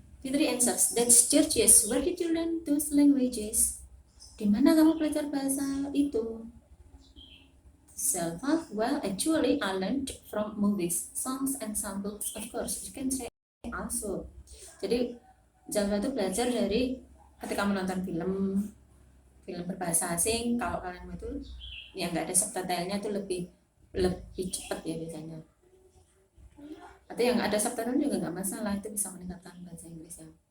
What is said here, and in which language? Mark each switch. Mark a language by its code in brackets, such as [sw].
[en] Fitri answers, that's Georgius. Where did you learn those languages? [id] Di mana kamu belajar bahasa itu? [en] Zalfa, well, actually I learned from movies, songs, and some books, of course. You can say also. [id] Jadi Zalfa itu belajar dari ketika menonton film berbahasa asing. Kalau kalian itu yang nggak ada subtitlenya itu lebih cepat ya biasanya. Atau yang ada subtitle juga nggak masalah, itu bisa meningkatkan bahasa Inggris ya.